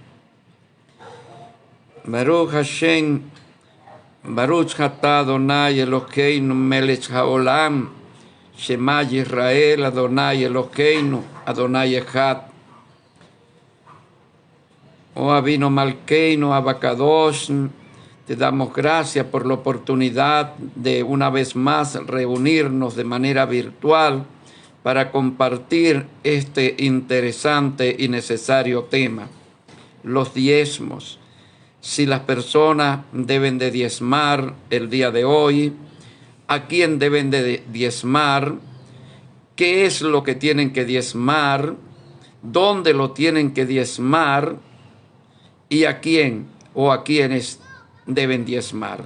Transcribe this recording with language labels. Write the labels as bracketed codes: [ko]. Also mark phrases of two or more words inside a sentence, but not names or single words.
[he] ברוך השם, ברוך אתה אדוני אלוקינו מלך העולם, שמע ישראל אדוני אלוקינו, אדוני אחד. Oh אבינו מלכנו, הקדוש, [es] te damos gracias por la oportunidad de una vez más reunirnos de manera virtual para compartir este interesante y necesario tema, los diezmos. Si las personas deben de diezmar el día de hoy, a quién deben de diezmar, qué es lo que tienen que diezmar, dónde lo tienen que diezmar y a quién o a quiénes deben diezmar.